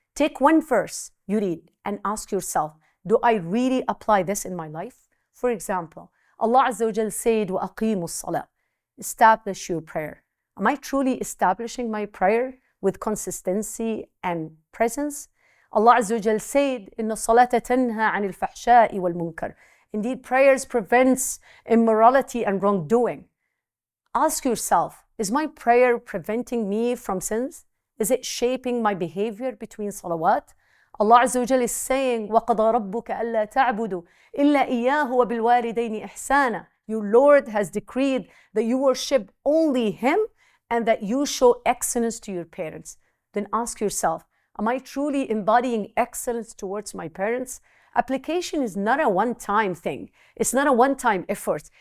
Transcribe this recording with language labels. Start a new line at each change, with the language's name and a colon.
English: Take one verse you read and ask yourself, do I really apply this in my life? For example, Allah Azza wa Jal said,
Arabic: وَأَقِيمُوا الصَّلَاةِ.
English: Establish your prayer. Am I truly establishing my prayer with consistency and presence? Allah Azza wa Jal said,
Arabic: إِنَّ الصَّلَاةَ تَنْهَى عَنِ الْفَحْشَاءِ وَالْمُنكَرِ.
English: Indeed, prayers prevents immorality and wrongdoing. Ask yourself, is my prayer preventing me from sins? Is it shaping my behavior between salawat? Allah Azza wa Jal is saying,
Arabic: وَقَضَى رَبُّكَ أَلَّا تَعْبُدُوا إِلَّا إِيَّاهُ وَبِالْوَالِدَيْنِ إِحْسَانًا.
English: Your Lord has decreed that you worship only Him and that you show excellence to your parents. Then ask yourself, am I truly embodying excellence towards my parents? Application is not a one-time thing. It's not a one-time effort.